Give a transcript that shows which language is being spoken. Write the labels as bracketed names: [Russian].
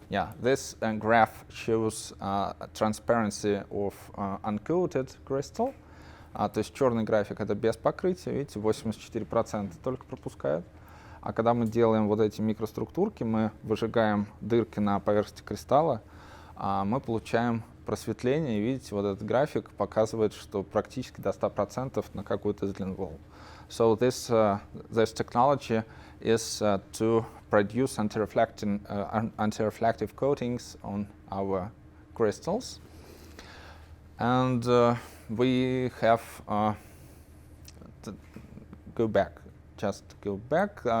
[English] Yeah, this graph shows transparency of uncoated crystal, [Russian] То есть черный график — это без покрытия, видите, 84% только пропускают. А когда мы делаем вот эти микроструктурки, мы выжигаем дырки на поверхности кристалла, мы получаем просветление, и видите, вот этот график показывает, что практически до 100% на какую-то из длин волн. [English] So this technology is to produce anti-reflective coatings on our crystals. And we have, go back, just go back.